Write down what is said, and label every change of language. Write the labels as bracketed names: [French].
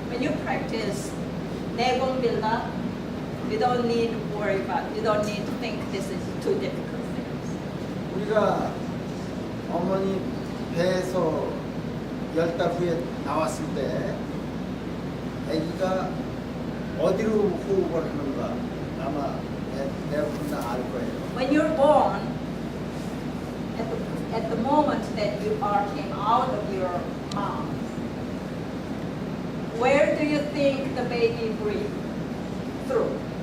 [English] When you practice 내공 build-up, you don't need to worry about, you don't need to think this is too difficult things. [Korean] 우리가 어머니 배에서 10달 후에 나왔을 때 아기가 어디로 호흡을 하는가 아마 여러분 다 알 거예요. [English] When you're born, at the moment that you came out of your mom, where do you think the baby breathed through?